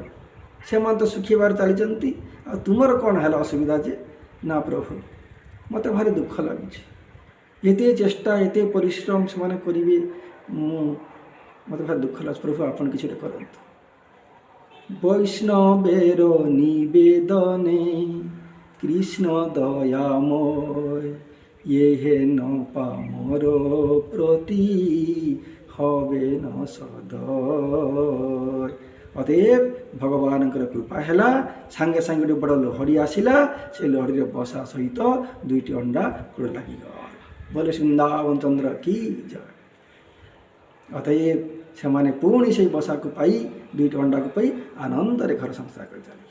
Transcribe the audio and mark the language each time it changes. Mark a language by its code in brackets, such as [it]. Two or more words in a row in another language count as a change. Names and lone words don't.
[or] ସେମାନେ ତ ଶୁଖିବାରେ ଚାଲିଛନ୍ତି, ଆଉ ତୁମର କ'ଣ ହେଲା ଅସୁବିଧା ଯେ? ନା ପ୍ରଭୁ, ମୋତେ ଭାରି ଦୁଃଖ ଲାଗୁଛି। ଏତେ ଚେଷ୍ଟା ଏତେ ପରିଶ୍ରମ ସେମାନେ କରିବେ, ମୋତେ ଭାରି ଦୁଃଖ ଲାଗୁଛି। ପ୍ରଭୁ ଆପଣ କିଛି ଗୋଟେ କରନ୍ତୁ। [bn] বৈষ্ণবের নিবেদনে কৃষ্ণ দয়াময় হেন পামর প্রতি হবে ন সদয়। [or] ଅତଏବ ଭଗବାନଙ୍କର କୃପା ହେଲା, ସାଙ୍ଗେ ସାଙ୍ଗେ ଗୋଟେ ବଡ଼ ଲହଡ଼ି ଆସିଲା। ସେ ଲହଡ଼ିରେ ବସା ସହିତ ଦୁଇଟି ଅଣ୍ଡା କୂଳ ଲାଗିଗଲା। ବୋଲେ ବୃନ୍ଦାବନ ଚନ୍ଦ୍ର କି ଜୟ। ଅତଏବ ସେମାନେ ପୁଣି ସେଇ ବସାକୁ ପାଇ, ଦୁଇଟି ଅଣ୍ଡାକୁ ପାଇ ଆନନ୍ଦରେ ଘର ସଂସାର କରି ଚାଲିଲେ।